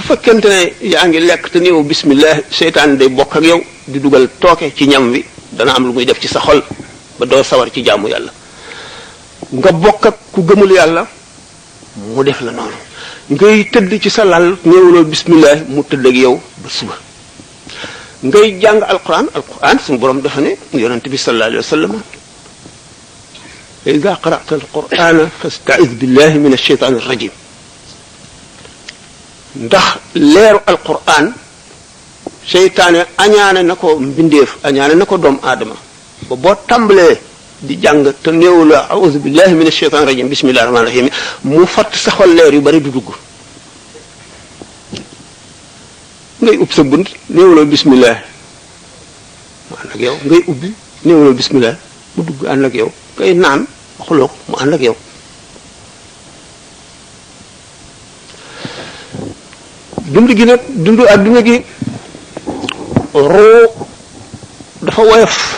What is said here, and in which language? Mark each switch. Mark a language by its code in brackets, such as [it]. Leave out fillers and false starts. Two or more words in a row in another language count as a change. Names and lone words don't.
[wo] fekkente ne yaa ngi lekk te néew bismillah seytaan day bokk ak yow di dugal tooke ci ñam wi dana am lu muy def ci sa xol ba doo sawar ci jaamu yàlla nga bokk ak ku gëmul yàlla mu def la noonu ngay tëdd ci sa lal néewuloo bismillah mu tëdd ak yow ba suba ngay jàng alquran suñu borom dafa ne yonent bi [ar] صلى الله عليه وسلم إذا قرأت القرآن فاستعذ بالله من الشيطان الرجيم [wo] ndax leeru alquran seytaane añaane na ko mbindeef añaane na ko doomu aadama ba boo tàmbalee di jàng te néew la [ar] أعوذ بالله من الشيطان الرجيم بسم الله الرحمن الرحيم [wo] mu fatt sa xol leer yu bari du dugg ngay ub sa bunt néew la bismillah mu ànd ak yow ngay ubbi néew la bismillah mu dugg ànd ak yow ngay naan waxuloo ko mu ànd ak yow dund gi nag dundu adduna gi roo dafa woyof